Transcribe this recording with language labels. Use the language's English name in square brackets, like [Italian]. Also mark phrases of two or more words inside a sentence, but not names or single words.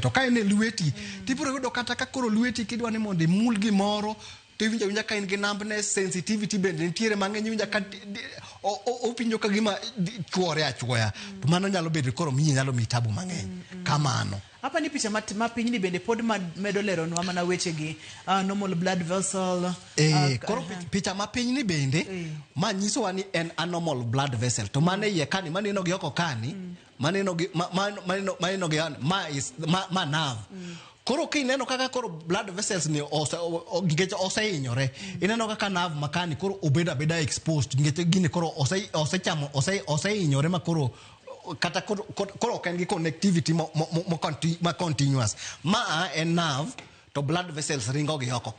[Luo (Kenya and Tanzania)] To ka en e lweti tibiro yudo kata ka koro lweti kidwa ni mondo imul gimoro to winja ka in gi [English] numbness, sensitivity [Luo (Kenya and Tanzania)] bende nitiere mang'eny winja ka opinjo ka gima chuore achuoya. To mano nyalo bedo koro nyalo mi tabu mang'eny kamano. Hapa ni picha mapiny ni bende pod medo leronwa mana weche gi [English] normal blood vessel. [Luo (Kenya and Tanzania)] Koro picha mapiny ni bende manyisowa ni en anormal [English] blood vessel. [Luo (Kenya and Tanzania)] To mane iye kani maneno gi oko kani maneno gi ma nerve. Koro kineno kaka koro [English] blood vessels [Luo (Kenya and Tanzania)] ni gige oseinyore, ineno kaka nerve makani koro obeda exposed, ngete gini koro oseinyore ma koro kata koro ken gi connectivity ma continuous ma en nerve to [English] blood vessels [Luo (Kenya and Tanzania)] ringo gi oko ka.